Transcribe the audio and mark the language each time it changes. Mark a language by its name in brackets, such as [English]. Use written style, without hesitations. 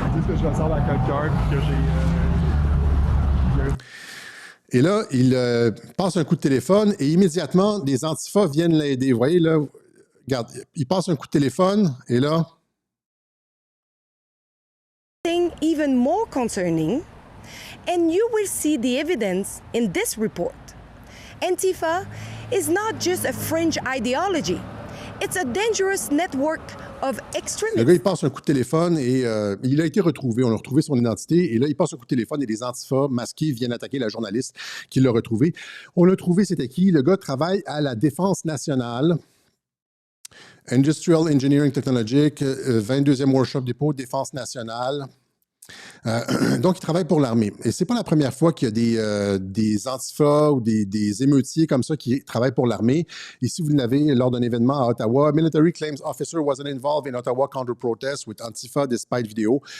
[French] C'est ce que je ressemble à quelqu'un que j'ai... Et là, il passe un coup de téléphone et immédiatement, des Antifas viennent l'aider. Vous voyez, là, regarde, il passe un coup de téléphone et là... [English] Even more concerning And you will see the evidence in this report. Antifa is not just a fringe ideology. It's a dangerous network of extremism. [French] Le gars, il passe un coup de téléphone et il a été retrouvé. On a retrouvé son identité. Et là, il passe un coup de téléphone et des antifas masqués viennent attaquer la journaliste qui l'a retrouvé. On l'a trouvé, c'était qui? Le gars travaille à la Défense nationale. Industrial Engineering Technologic, 22e Workshop Dépôt, Défense nationale. Donc, il travaille pour l'armée. Et c'est pas la première fois qu'il y a des antifas ou des émeutiers comme ça qui travaillent pour l'armée. Ici, vous l'avez lors d'un événement à Ottawa. [English] Military claims officer wasn't involved in Ottawa counter-protest with Antifa despite video.